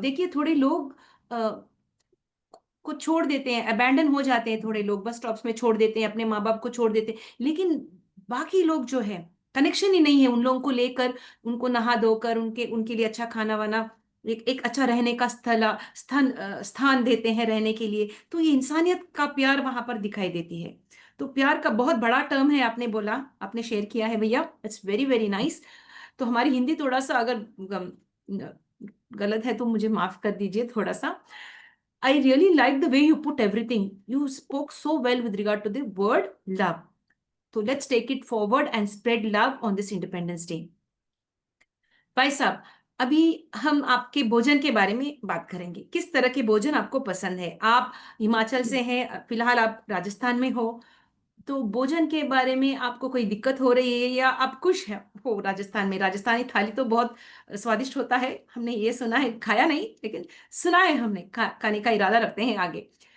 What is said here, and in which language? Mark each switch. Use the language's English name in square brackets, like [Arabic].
[Hindi] देखिए थोड़े लोग को छोड़ देते हैं, अबैंडन हो जाते हैं, थोड़े लोग बस स्टॉप्स में छोड़ देते हैं, अपने माँ बाप को छोड़ देते हैं, लेकिन बाकी लोग जो है, कनेक्शन ही नहीं है उन लोगों को लेकर, उनको नहा धोकर उनके उनके लिए अच्छा खाना वाना, एक अच्छा रहने का स्थान देते हैं रहने के लिए। तो ये इंसानियत का प्यार वहां पर दिखाई देती है। तो प्यार का बहुत बड़ा टर्म है, आपने बोला, आपने शेयर किया है भैया, [English] It's very very nice. [Hindi] तो हमारी हिंदी थोड़ा सा अगर गलत है तो मुझे माफ कर दीजिए थोड़ा सा। [English] I really like the way you put everything. You spoke so well with regard to the word love. So let's take it forward and spread love on this Independence Day. [Hindi] भाई साहब, अभी हम आपके भोजन के बारे में बात करेंगे। किस तरह के भोजन आपको पसंद है? आप हिमाचल से हैं, फिलहाल आप राजस्थान में हो, तो भोजन के बारे में आपको कोई दिक्कत हो रही है या आप खुश हैं हो राजस्थान में? राजस्थानी थाली तो बहुत स्वादिष्ट होता है, हमने ये सुना है, खाया नहीं लेकिन सुना है, हमने खाने का इरादा रखते हैं आगे।